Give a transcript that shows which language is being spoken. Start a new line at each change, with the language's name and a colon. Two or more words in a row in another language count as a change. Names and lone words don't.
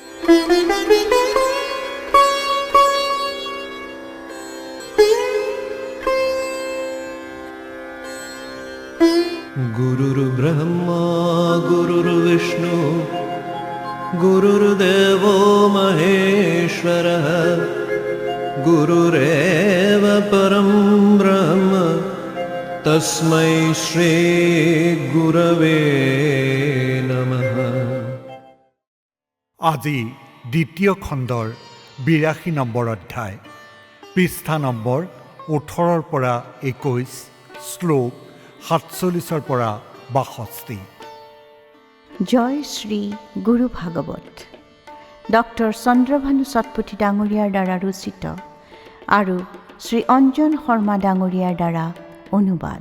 Sanskrit: गुरुर्ब्रह्मा गुरुर्विष्णु गुरुर्देवो महेश्वरः गुरुरेव परं ब्रह्म तस्मै श्री गुरवे नमः।
Assamese: আজি দ্বিতীয় খণ্ডৰ 82 নম্বৰ অধ্যায়, পৃষ্ঠা নম্বৰ 18 পৰা 21, শ্লোক 47 পৰা 62। জয় শ্ৰী গুৰু ভাগৱত ডক্টৰ চন্দ্ৰভানু সতপথী ডাঙৰীয়াৰ দ্বাৰা ৰচিত আৰু শ্ৰী অঞ্জন শৰ্মা ডাঙৰীয়াৰ দ্বাৰা অনুবাদ।